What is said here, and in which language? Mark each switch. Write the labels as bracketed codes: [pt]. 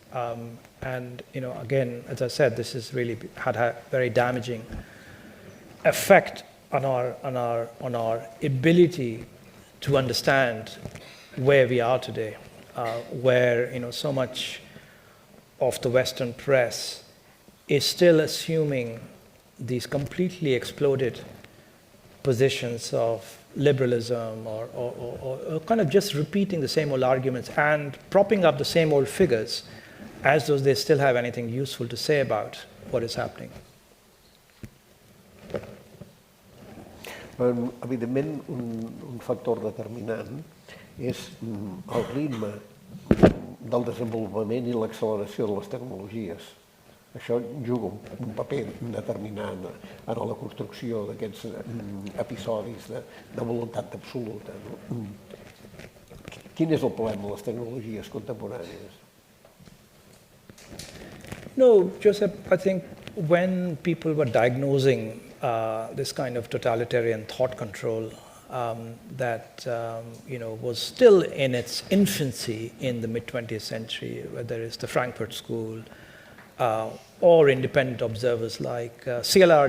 [en] And again, as I said, this has really had a very damaging effect on our ability to understand where we are today, where so much of the Western press is still assuming these completely exploded positions of liberalism or kind of just repeating the same old arguments and propping up the same old figures as though they still have anything useful to say about what is happening. [ca] Evidentment, un factor determinant és el ritme del desenvolupament i l'acceleració de les tecnologies. Això juga un paper determinant en la construcció d'aquests episodis de voluntat absoluta. Quin és el problema de les tecnologies contemporànies? [en] No, Josep, I think when people were diagnosing this kind of totalitarian thought control that was still in its infancy in the mid-20th century, whether it's the Frankfurt School or independent observers like C.L.R.